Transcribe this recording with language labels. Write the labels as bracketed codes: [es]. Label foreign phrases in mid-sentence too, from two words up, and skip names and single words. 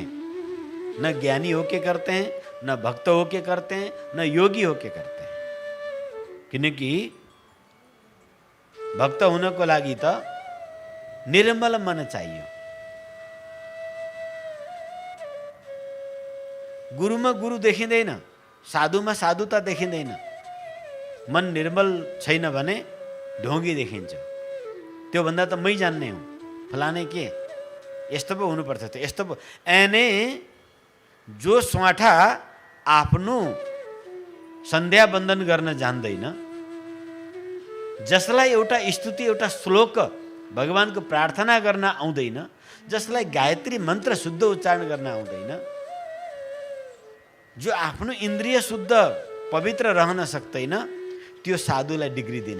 [hi] न ज्ञानी होके करते हैं, न भक्त होके करते हैं, न योगी होके करते हैं। क्योंकि भक्त होने को लागी तो निर्मल मन चाहिए। [ne] गुरु में गुरु देखिँदैन, साधु में साधुता देखिँदैन। मन निर्मल छैन भने ढोंगी देखिन्छ। त्यो भन्दा त मै जान्ने हुँ। फलाने के यस्तो पो हुनुपर्छ त्यो यस्तो पो एने जो स्वाठा आफ्नो सन्ध्या बन्दन गर्न जान्दैन, जसलाई एउटा स्तुति एउटा श्लोक भगवानको प्रार्थना गर्न आउँदैन, जसलाई गायत्री मन्त्र शुद्ध उच्चारण गर्न आउँदैन, जो आफ्नो इन्द्रिय शुद्ध पवित्र रहन सक्दैन, त्यो साधुलाई डिग्री दिने।